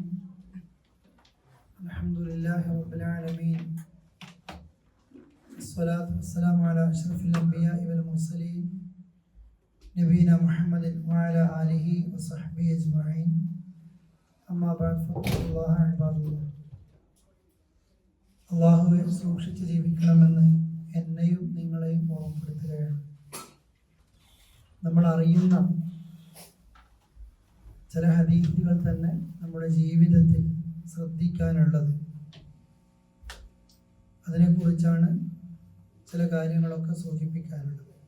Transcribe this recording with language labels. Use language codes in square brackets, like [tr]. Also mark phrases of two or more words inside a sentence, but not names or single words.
[ar] الحمد لله رب العالمين، الصلاة والسلام على أشرف الأنبياء والمرسلين نبينا محمد وعلى آله وصحبه أجمعين. أما بعد فاتقوا الله عباد الله. [ml] അള്ളാഹുവെ സൂക്ഷിച്ച് ജീവിക്കണമെന്ന് എന്നെയും നിങ്ങളെയും ഓർമ്മപ്പെടുത്തുകയാണ്. നമ്മൾ അറിയുന്ന ചില ഹദീസുകൾ തന്നെ നമ്മുടെ ജീവിതത്തിൽ ശ്രദ്ധിക്കാനുള്ളത്, അതിനെക്കുറിച്ചാണ് ചില കാര്യങ്ങളൊക്കെ സൂചിപ്പിക്കാനുള്ളത്.